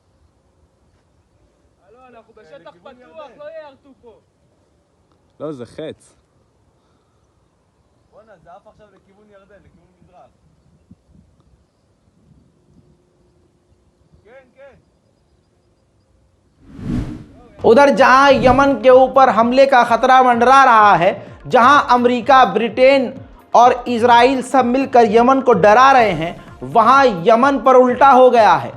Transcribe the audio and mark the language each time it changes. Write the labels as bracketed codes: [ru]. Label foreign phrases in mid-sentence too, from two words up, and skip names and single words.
[he] הלו, אנחנו בשטח פתוח, לא יערטו פה. לא, זה חץ. בואנה, זה עף עכשיו לכיוון ירדן, לכיוון מזרח. כן, כן. [hi] उधर जहां यमन के ऊपर हमले का खतरा मंडरा रहा है, जहां अमेरिका, ब्रिटेन और इजराइल सब मिलकर यमन को डरा रहे हैं, वहां यमन पर उल्टा हो गया है।